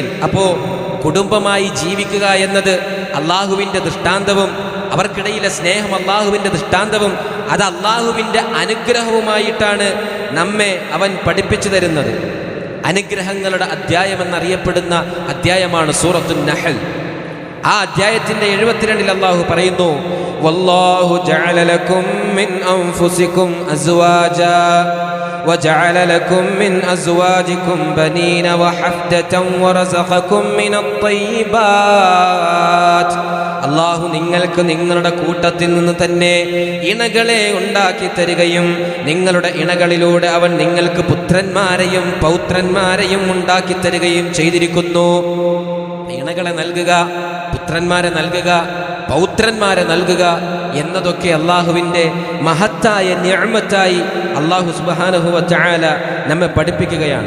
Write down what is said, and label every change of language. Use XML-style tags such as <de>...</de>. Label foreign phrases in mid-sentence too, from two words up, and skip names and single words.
<ml>അപ്പോൾ കുടുംബമായി ജീവിക്കുക എന്നത് അള്ളാഹുവിൻ്റെ ദൃഷ്ടാന്തവും അവർക്കിടയിലെ സ്നേഹം അള്ളാഹുവിൻ്റെ ദൃഷ്ടാന്തവും അത് അള്ളാഹുവിൻ്റെ അനുഗ്രഹവുമായിട്ടാണ് നമ്മെ അവൻ പഠിപ്പിച്ചു തരുന്നത്. അനുഗ്രഹങ്ങളുടെ അധ്യായം എന്നറിയപ്പെടുന്ന അധ്യായമാണ് സൂറത്തുൻ നഹൽ. ആ അധ്യായത്തിൻ്റെ 72 അള്ളാഹു പറയുന്നു,</ml> <ar>والله جعل لكم من أنفسكم أزواجا وجعل لكم من أزواجكم بنين وحفدة ورزقكم من الطيبات.</ar> <ml>അള്ളാഹു നിങ്ങൾക്ക് നിങ്ങളുടെ കൂട്ടത്തിൽ നിന്ന് തന്നെ ഇണകളെ ഉണ്ടാക്കി തരികയും നിങ്ങളുടെ ഇണകളിലൂടെ അവൻ നിങ്ങൾക്ക് പുത്രന്മാരെയും പൗത്രന്മാരെയും ഉണ്ടാക്കി തരികയും ചെയ്തിരിക്കുന്നു. ഇണകളെ നൽകുക, പുത്രന്മാരെ നൽകുക, പൗത്രന്മാരെ നൽകുക എന്നതൊക്കെ അള്ളാഹുവിൻ്റെ മഹത്തായ നിഅമത്തായി അള്ളാഹു</ml> <ar>سبحانه وتعالى</ar> <ml>നമ്മെ പഠിപ്പിക്കുകയാണ്.</ml>